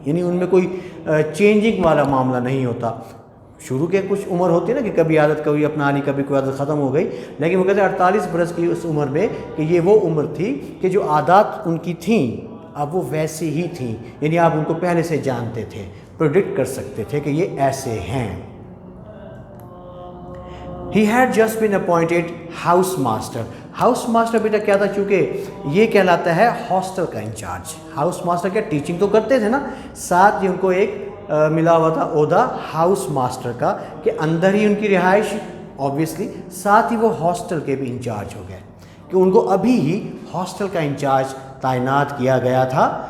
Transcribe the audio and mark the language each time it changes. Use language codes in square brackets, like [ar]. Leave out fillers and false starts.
[hi] यानी उनमें कोई चेंजिंग वाला मामला नहीं होता. शुरू के कुछ उम्र होती है ना कि कभी आदत कभी अपना ली, कभी कोई आदत ख़त्म हो गई, लेकिन वो कहते हैं 48 बरस की उस उम्र में कि ये वो उम्र थी कि जो आदत उनकी थी अब वो वैसी ही थी. यानी आप उनको पहले से जानते थे, प्रेडिक्ट कर सकते थे कि ये ऐसे हैं. [en] He had just been appointed house master. [hi] House master बेटा क्या था, चूँकि ये कहलाता है हॉस्टल का इंचार्ज. हाउस मास्टर क्या टीचिंग तो करते थे ना, साथ ही उनको एक मिला हुआ था ओहदा हाउस मास्टर का, कि अंदर ही उनकी रिहाइश ऑब्वियसली, साथ ही वो हॉस्टल के भी इंचार्ज हो गए, कि उनको अभी ही हॉस्टल का इंचार्ज तैनात किया गया था.